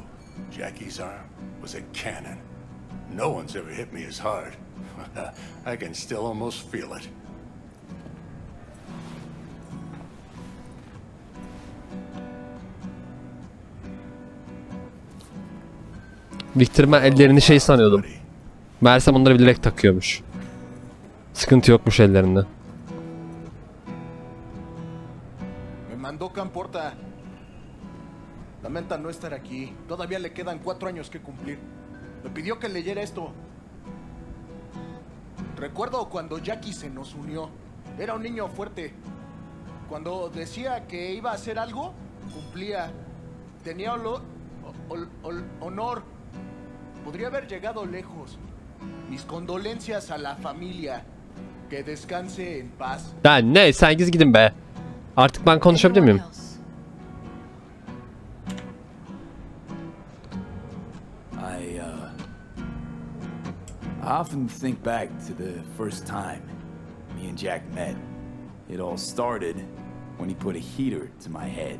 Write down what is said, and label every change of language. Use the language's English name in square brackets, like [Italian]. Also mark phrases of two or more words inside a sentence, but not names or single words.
[English] Jackie's arm was a cannon. No one's ever hit me as hard. I can still almost feel it. Victor, [Turkish] ben ellerini şey sanıyordum. Meğersem onları bilerek takıyormuş. Sıkıntı yokmuş ellerinde. [Spanish] Me mandó Camporta. Lamenta no estar aquí. Todavía le quedan 4 años que cumplir. Me pidió que leyera esto. Recuerdo cuando Jackie se nos unió. Era un niño fuerte. Cuando decía que iba a hacer algo, cumplía. Tenía honor. Podría haber llegado lejos. Mis condolencias a la familia. Que descanse en paz. [Turkish] Ya ne? Sen gidin be. Artık ben konuşabilir miyim? [English] I often think back to the first time me and Jack met. It all started when he put a heater to my head.